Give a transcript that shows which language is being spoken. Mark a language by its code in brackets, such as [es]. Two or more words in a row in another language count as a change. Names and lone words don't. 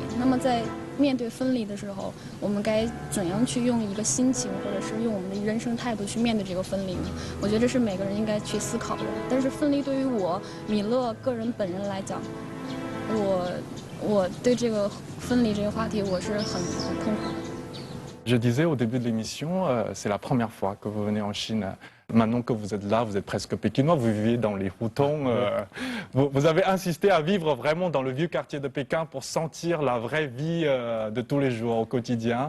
[zh] 那么在面对分离的时候，我们该怎样去用一个心情，或者是用我们的人生态度去面对这个分离呢？我觉得这是每个人应该去思考的。但是分离对于我米勒个人本人来讲，我对这个分离这个话题我是很痛苦的。 [fr] Je disais au début de l'émission, c'est la première fois que vous venez en Chine. Maintenant que vous êtes là, vous êtes presque pékinois, vous vivez dans les Hutong. Vous avez insisté à vivre vraiment dans le vieux quartier de Pékin pour sentir la vraie vie de tous les jours, au quotidien.